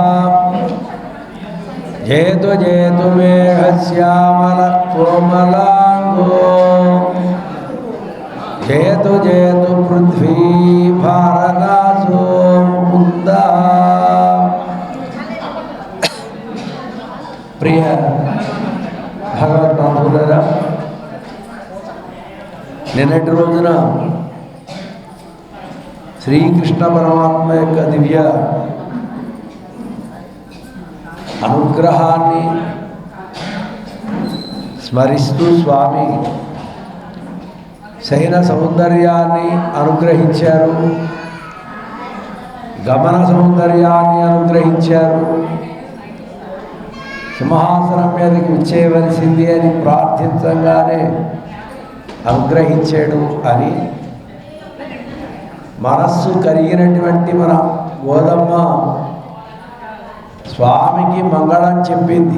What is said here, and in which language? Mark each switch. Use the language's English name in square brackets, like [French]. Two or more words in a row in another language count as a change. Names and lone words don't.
[Sanskrit] जयतु जयतु मेघश्यामलकोमलाङ्गो जयतु जयतु पृथ्वी भारनासो मुकुन्दः। [Telugu] प्रिय భగవద్బంధువులారా, నిన్నటి రోజున శ్రీకృష్ణ పరమాత్మ యొక్క దివ్య అనుగ్రహాన్ని స్మరిస్తూ స్వామి శయన సౌందర్యాన్ని అనుగ్రహించారు, గమన సౌందర్యాన్ని అనుగ్రహించారు, సింహాసనం మీదకి వచ్చేయవలసింది అని ప్రార్థించగానే అనుగ్రహించాడు అని మనస్సు కరిగినటువంటి మన గోదమ్మ స్వామికి మంగళం చెప్పింది.